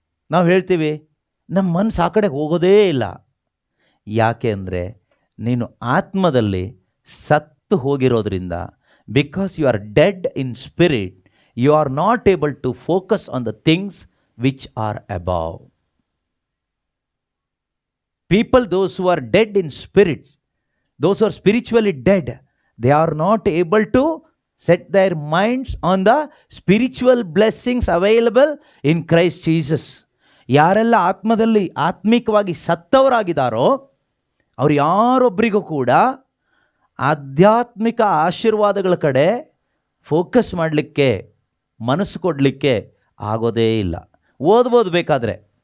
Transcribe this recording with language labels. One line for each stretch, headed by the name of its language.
Kannada: ನಾವು ಹೇಳ್ತೀವಿ ನಮ್ಮ ಮನಸ್ಸು ಆ ಕಡೆ ಹೋಗೋದೇ ಇಲ್ಲ. ಯಾಕೆ ಅಂದರೆ ನೀನು ಆತ್ಮದಲ್ಲಿ ಸತ್ತು ಹೋಗಿರೋದ್ರಿಂದ,
English: Because you are dead in spirit, you are not able to focus on the things which are above. People, those who are dead in spirit, those who are spiritually dead, they are not able to set their minds on the spiritual blessings available in Christ Jesus.
Kannada: ಯಾರೆಲ್ಲ ಆತ್ಮದಲ್ಲಿ ಆತ್ಮಿಕವಾಗಿ ಸತ್ತವರಾಗಿದ್ದಾರೋ ಅವರು ಯಾರೊಬ್ಬರಿಗೂ ಕೂಡ ಆಧ್ಯಾತ್ಮಿಕ ಆಶೀರ್ವಾದಗಳ ಕಡೆ focus ಮಾಡಲಿಕ್ಕೆ ಮನಸ್ಸು ಕೊಡಲಿಕ್ಕೆ ಆಗೋದೇ ಇಲ್ಲ. ಓದ್ಬೋದು ಬೇಕಾದರೆ.